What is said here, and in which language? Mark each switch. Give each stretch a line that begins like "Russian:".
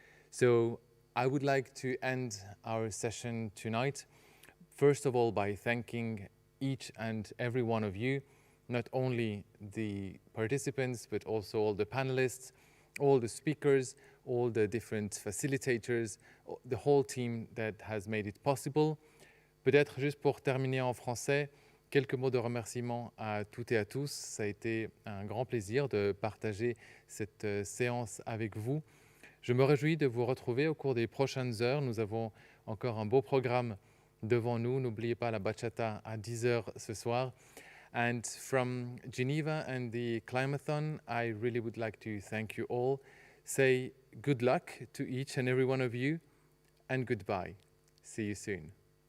English: So I would like to end our session tonight, first of all, by thanking each and every one of you, not only the participants, but also all the panelists, all the speakers, all the different facilitators, the whole team that has made it possible.
French: Peut-être juste pour terminer en français, quelques mots de remerciement à toutes et à tous. Ça a été un grand plaisir de partager cette séance avec vous. Je me réjouis de vous retrouver au cours des prochaines heures. Nous avons encore un beau programme devant nous. N'oubliez pas la bachata à 10h ce soir.
English: And from Geneva and the Climathon, I really would like to thank you all. Say good luck to each and every one of you, and goodbye. See you soon.